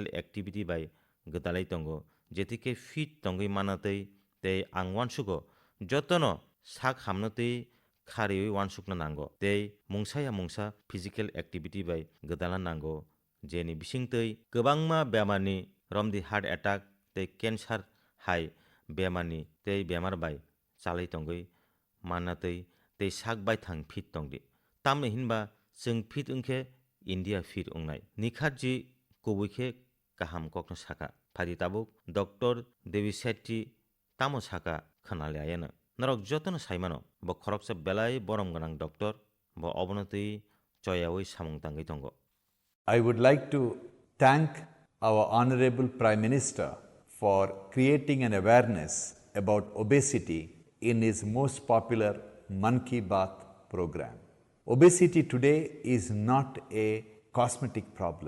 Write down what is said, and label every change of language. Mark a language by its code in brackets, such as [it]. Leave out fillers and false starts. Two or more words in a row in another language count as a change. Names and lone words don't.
[brx] एक्टिविटी बाय गदालै तंगो जेतिके फिट तंगै मानातै ते आं वानसुगो जतनो साक हामनोतै खारियै वानसुकनो नांगो ते मुंसाया मुंसा फिजिकल एक्टिविटी बाय गदाला नांगो जेनि बिसिंतै गोबांमा बेमारनि रमदि [en] heart attack [brx] ते कैंसर हाय बेमारनि ते बेमार बाय चालै तंगै मानातै ते साक बाय थां फिट तंगदि तामनो हिनबा जों फिट उंखे इंडिया फिट उंनाय निखातजि कुबुखे काहाम कखनो साका फारि ताबुक डॉक्टर देवी सेट्टी तामो साका खोनालायानो नरक जतनो साइमानो ब खरकसे बेलाय बरम गोनां डॉक्टर ब अबनतै चयावै सामुं तांगै तंगो। [en] I would like to thank our Honorable Prime Minister for creating an awareness about obesity in his most popular Man Ki Baat program. Obesity today is not a cosmetic problem.